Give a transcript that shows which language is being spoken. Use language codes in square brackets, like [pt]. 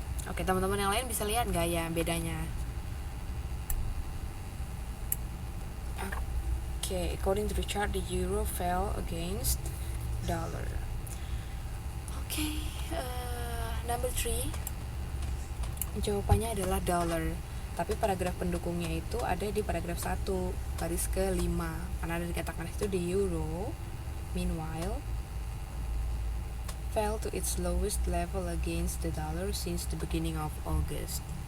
[id] Oke, teman-teman yang lain bisa lihat nggak ya bedanya? [en] Oke, according to the chart, the euro fell against dollar. Oke, number 3. [id] Jawabannya adalah dollar. Tapi paragraf pendukungnya itu ada di paragraf 1, baris ke-5. Karena ada dikatakan itu di euro. [en] Meanwhile, fell to its lowest level against the dollar since the beginning of August.